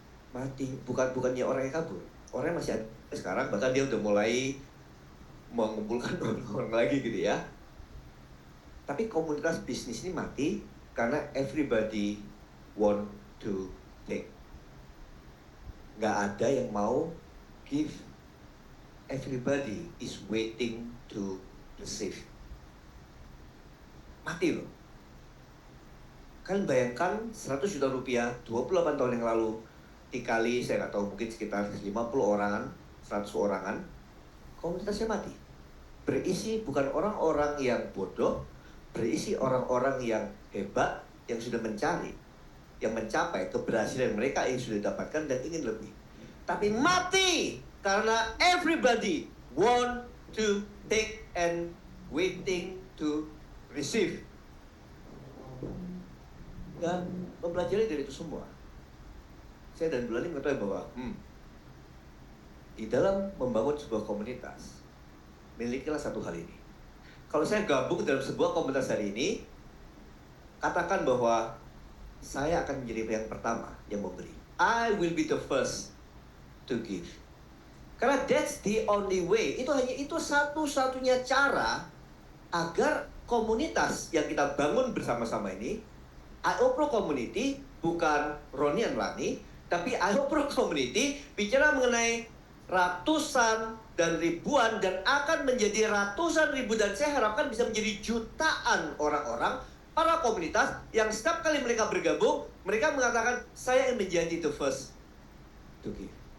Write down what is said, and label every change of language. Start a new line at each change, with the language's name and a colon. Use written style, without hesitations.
Indonesian: Mati, bukannya orang yang kabur. Orang yang masih ada sekarang, bahkan dia udah mulai mengumpulkan orang lagi gitu ya. Tapi komunitas bisnis ini mati karena
English: everybody want to take.
Indonesian: Nggak ada yang mau give.
English: everybody is waiting to receive.
Indonesian: Mati loh. Kalian bayangkan 100 juta rupiah 28 tahun yang lalu dikali, saya nggak tahu, mungkin sekitar 50 orangan, 100 orangan, komunitasnya mati. Berisi bukan orang-orang yang bodoh, berisi orang-orang yang hebat, yang sudah mencari, yang mencapai keberhasilan mereka yang sudah dapatkan dan ingin lebih. Tapi mati karena
English: everybody want to take and waiting to receive.
Indonesian: Dan mempelajari dari itu semua, saya dan Bulani mengetahui bahwa di dalam membangun sebuah komunitas, milikilah satu hal ini. Kalau saya gabung dalam sebuah komunitas hari ini, katakan bahwa saya akan menjadi yang pertama yang memberi.
English: I will be the first to give.
Indonesian: Karena
English: that's the only way.
Indonesian: Itu satu-satunya cara agar komunitas yang kita bangun bersama-sama ini, IOPRO Community, bukan Roni and Lani, tapi IOPRO Community bicara mengenai ratusan dan ribuan dan akan menjadi ratusan ribu, dan saya harapkan bisa menjadi jutaan orang-orang, para komunitas yang setiap kali mereka bergabung, mereka mengatakan saya ingin menjadi
English: the first to give.